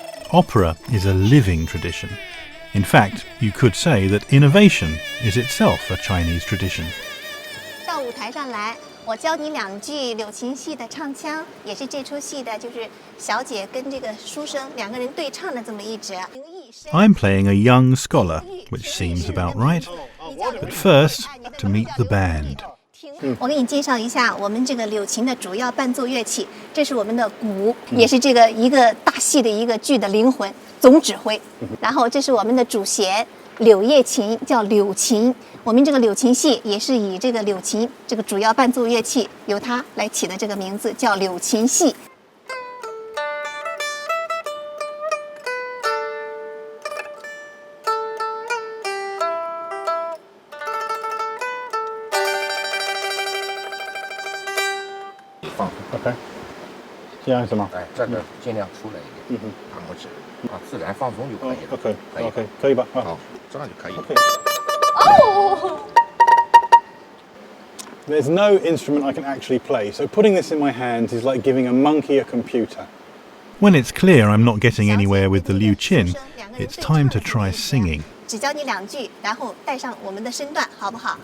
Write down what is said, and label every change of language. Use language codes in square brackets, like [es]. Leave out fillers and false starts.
[en] Opera is a living tradition. In fact, you could say that innovation is itself a Chinese tradition. [zh] 到舞台上来，我教你2句柳琴戏的唱腔，也是这出戏的，就是小姐跟这个书生2个人对唱的这么一折。 [en] I'm playing a young scholar, which seems about right. But first, to meet the band. [zh] 我给你介绍一下我们这个柳琴的主要伴奏乐器，这是我们的鼓，也是这个一个大戏的一个剧的灵魂，总指挥。然后这是我们的主弦，柳叶琴，叫柳琴。我们这个柳琴戏也是以这个柳琴这个主要伴奏乐器由它来起的这个名字，叫柳琴戏。放 OK， 这样是吗？哎，这个尽量出来一点，大拇指自然放松就可以了。 OK， 可以吧？好，这样就可以了。哦。 [en] There's no instrument I can actually play, so putting this in my hands is like giving a monkey a computer. When it's clear I'm not getting anywhere with the liu qin, it's time to try singing. [zh] 只教你2句，然后带上我们的身段，好不好？